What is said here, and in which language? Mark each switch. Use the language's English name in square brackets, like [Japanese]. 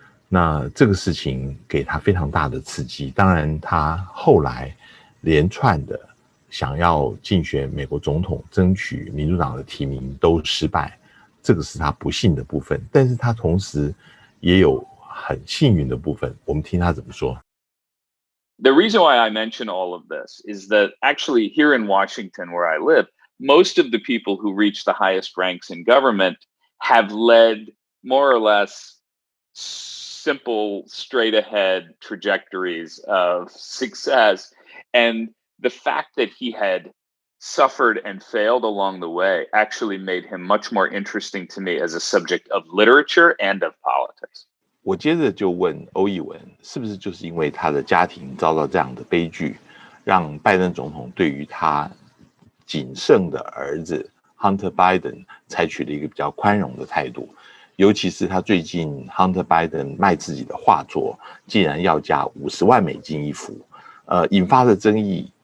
[Chinese] 那这个事情给他非常大的刺激。当然他后来连串的想要竞选美国总统，争取民主党的提名都失败，这个是他不幸的部分。但是他同时也有很幸运的部分，我们听他怎么说。 [English] The reason why I mention all of this is that actually here in Washington, where I live, most of the people who reach the highest ranks in government have led more or less simple, straight ahead trajectories of success. And the fact that he had suffered and failed along the way actually made him much more interesting to me as a subject of literature and of politics. [Chinese] 我接着就问欧义文，是不是就是因为他的家庭遭到这样的悲剧，让拜登总统对于他仅剩的儿子 Hunter Biden 采取了一个比较宽容的态度？尤其是他最近 Hunter Biden 卖自己的画作，竟然要价$50万一幅，引发的争议。